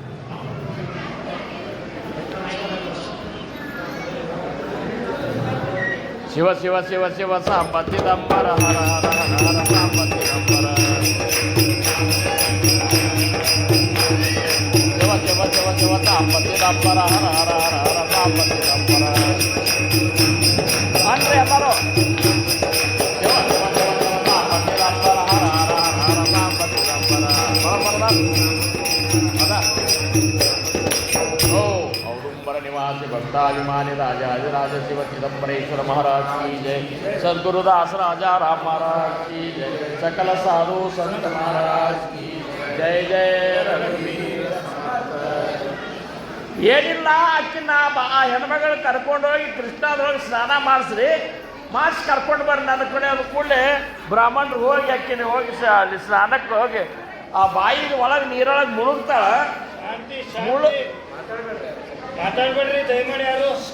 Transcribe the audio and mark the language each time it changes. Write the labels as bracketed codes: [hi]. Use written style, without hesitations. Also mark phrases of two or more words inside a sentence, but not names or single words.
[kn] ಶಿವ ಶಿವ ಶಿವ ಶಿವ ಸಾಂಬತ್ತಿದಂಬರ ಹರ ಹರ ಹರ ಸಾಂಬತ್ತಿದಂಬರ ಶಿವ ಶಿವ ಶಿವ ಶಿವ ಸಾಂಬತ್ತಿದಂಬರ ಹರ ಹರ ಹರ ಹರ ಸಾಂಬತ್ತಿದಂಬರ ಅಂದ್ರೆ ಎಲ್ಲರೂ ಶಿವ ಶಿವ ಶಿವ ಶಿವ ಸಾಂಬತ್ತಿದಂಬರ ಹರ ಹರ ಹರ ಹರ ಸಾಂಬತ್ತಿದಂಬರ [hi] औदुंबर निवासी भक्ताभिमानी राजाधिराज शिव चिदंबरेश्वर महाराज की जय। सद्गुरुदास राजा राम महाराज की जय। सकल साधु संत महाराज की जय जय रघुवीर। [kn] ಏನಿಲ್ಲ ಅಕ್ಕಿನ ಹೆಣ್ಮಗಳು ಕರ್ಕೊಂಡೋಗಿ ಕೃಷ್ಣದೊಳಗೆ ಸ್ನಾನ ಮಾಡಿಸ್ರಿ, ಮಾಡಿಸಿ ಕರ್ಕೊಂಡು ಬರ್ರಿ ನನ್ನ ಕಡೆ. ಅದು ಕೂಡಲೇ ಬ್ರಾಹ್ಮಣರು ಹೋಗಿ ಅಕ್ಕಿನ ಹೋಗಿ ಅಲ್ಲಿ ಸ್ನಾನಕ್ಕೆ ಹೋಗಿ ಆ ಬಾಯಿಗೆ ಒಳಗೆ ನೀರೊಳಗೆ ಮುಳುಗ್ತಾಳ. ಮಾತಾಡ್ಬೇಡ್ರಿ ದಯಮಾಡಿ ಯಾರು.